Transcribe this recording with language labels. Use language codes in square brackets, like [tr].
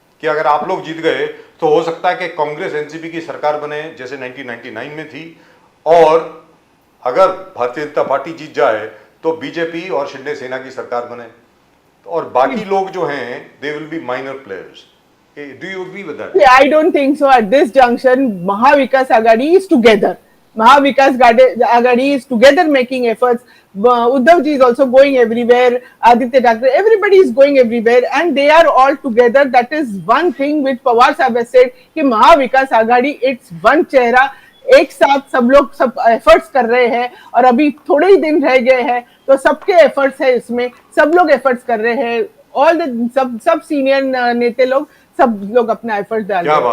[hi] कि अगर आप लोग जीत गए तो हो सकता है कि कांग्रेस एनसीपी की सरकार बने जैसे 1999 में थी, और अगर भारतीय जनता पार्टी जीत जाए तो बीजेपी और शिंदे सेना की सरकार बने, और बाकी लोग जो हैं [en] They will be minor players. Do you agree with that? I don't think so at this junction. Mahavikas Aghadi is together. Mahavikas Aghadi is together making efforts. Uddhav ji is also going everywhere. Aditya Thackeray, everybody is going everywhere, and they are all together. That is one thing which Pawar Sahab has said [hi] कि Mahavikas Aghadi it's one चेहरा, एक साथ सब लोग सब efforts कर रहे हैं, और अभी थोड़े ही दिन रह गए हैं, तो सबके एफर्ट्स है इसमें, सब लोग एफर्ट्स कर रहे हैं, ऑल द सब सीनियर नेता लोग, सब लोग अपना एफर्ट डाल रहे हैं।